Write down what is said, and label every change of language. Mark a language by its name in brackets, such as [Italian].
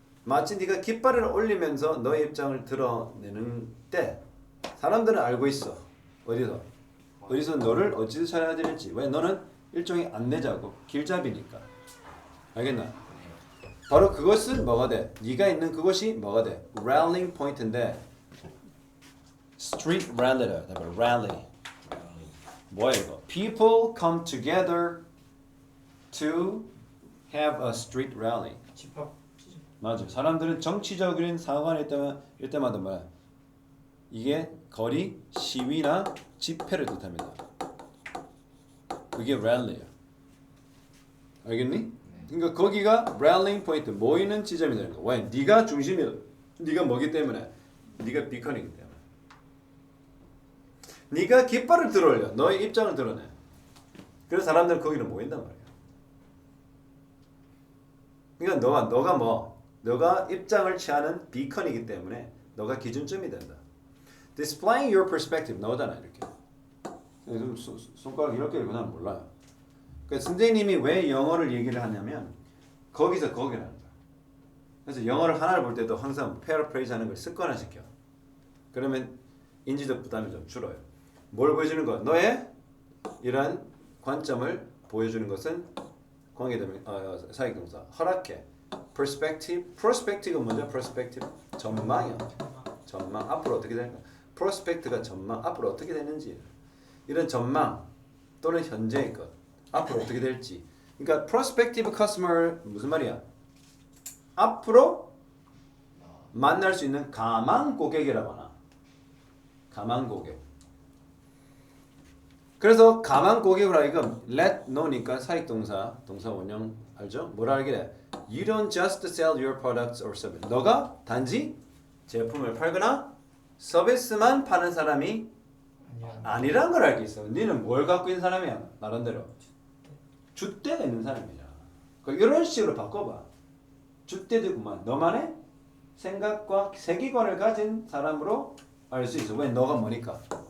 [Korean] 마치 네가 깃발을 올리면서 너의 입장을 드러내는 때 사람들은 알고 있어. 어디서 너를 어디서 찾아야 될지. 왜? 너는 일종의 안내자고 길잡이니까. 알겠나? 바로 그것은 뭐가 돼? 네가 있는 그것이 뭐가 돼? [English] rallying point인데 street rally다. [Korean] rally. 뭐야 이거? [English] People come together to have a street rally. [Korean] 집합 맞아. 사람들은 정치적인 사관일 때마다 뭐야? 이게 거리 시위나 집회를 뜻합니다. 그게 rally야. 알겠니? 그러니까 거기가 [English] rallying point [Korean] 모이는 지점이 되는 거야. 왜? 네가 중심이야. 네가 뭐기 때문에? 네가 비컨이기 때문에. 네가 깃발을 들어올려. 너의 입장을 드러내. 그래서 사람들은 거기로 모인단 말이야. 그러니까 너가 뭐? 너가 입장을 취하는 비컨이기 때문에 너가 기준점이 된다. [English] Displaying your perspective [Korean] 나오잖아 이렇게. 손가락 이렇게 읽고 나는 몰라요. 그러니까 선생님이 왜 영어를 얘기를 하냐면 거기서 거기라는 거야. 그래서 영어를 하나를 볼 때도 항상 paraphrase 하는 걸 습관화시켜. 그러면 인지적 부담이 좀 줄어요. 뭘 보여주는 거? 너의 이러한 관점을 보여주는 것은 관계대명 사역동사 허락해. [English] perspective, prospective가 뭐죠? perspective [Korean] 전망이요. 전망 앞으로 어떻게 될까? prospect가 전망 앞으로 어떻게 되는지 이런 전망 또는 현재의 것 앞으로 어떻게 될지. 그러니까 [English] prospective customer [Korean] 무슨 말이야? 앞으로 만날 수 있는 가망 고객이라고 하나. 가망 고객. 그래서 가망 고객으로 하여금 let know니까 사익동사 동사 원형 알죠? 뭐라 하길래 [English] You don't just sell your products or service. [Korean] 너가 단지 제품을 팔거나 서비스만 파는 사람이 아니야. 아니란 걸 알겠어. 너는 뭘 갖고 있는 사람이야? 나름대로 줏대가 있는 사람이야. 이런 식으로 바꿔봐. 줏대도구만. 너만의 생각과 세계관을 가진 사람으로 알 수 있어. 왜? 너가 뭐니까.